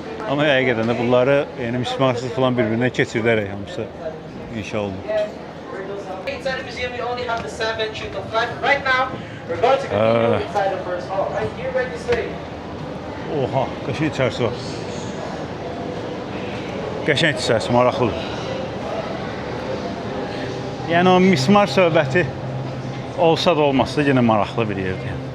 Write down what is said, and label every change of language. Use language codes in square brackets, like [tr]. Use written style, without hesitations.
[az] Amma həqiqətən də bunları yəni mismarsız falan bir-birinə keçirdərək hamısı inşa olunur. [en] Inside the museum, we only have the 7 chute of life. Right now, we're going to continue inside the first hall. Right here, right this way. [az] Oha, qəşəng içərisi var. Qəşəng içərisi, maraqlıdır. Yəni o mismar söhbəti olsa da olmasa da yenə maraqlı bir yerdir.